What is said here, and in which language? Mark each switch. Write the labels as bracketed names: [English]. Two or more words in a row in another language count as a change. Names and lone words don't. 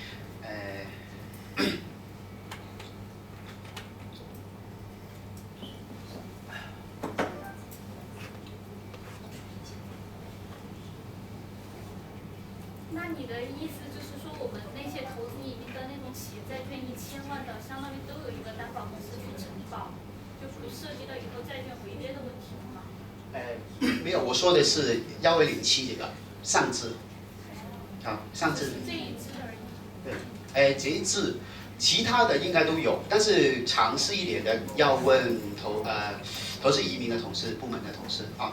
[Chinese] 那你的意思就是说，我们那些投资移民的那种企业债券1000万的，相当于都有一个担保公司去承保， 就不涉及到以後債券違約的問題嗎？沒有，我說的是1207這個上至，啊上至。這一支而已。對，這一支，其他的應該都有，但是詳細一點的要問投資移民的同事、部門的同事啊。